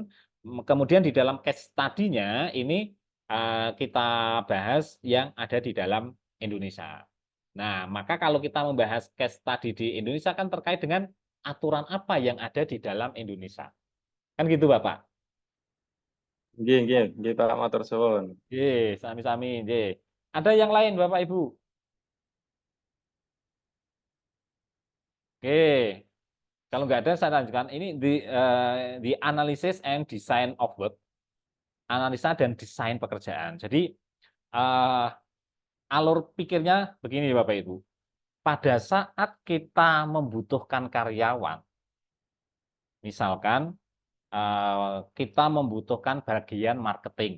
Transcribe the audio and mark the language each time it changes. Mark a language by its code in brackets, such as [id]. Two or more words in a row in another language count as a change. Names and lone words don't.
[id] Kemudian di dalam [en] case study- [id] nya ini kita bahas yang ada di dalam Indonesia. Nah, maka kalau kita membahas [en] case study [id] di Indonesia kan terkait dengan aturan apa yang ada di dalam Indonesia. Kan gitu, Bapak? [jv] Nggih, Pak, matur suwun. Nggih, sami-sami, nggih. [id] Ada yang lain, Bapak Ibu? Oke. Kalau nggak ada, saya lanjutkan. Ini di [en] analysis and design of work. [id] Analisa dan desain pekerjaan. Jadi, alur pikirnya begini, Bapak Ibu. Pada saat kita membutuhkan karyawan, misalkan kita membutuhkan bagian marketing,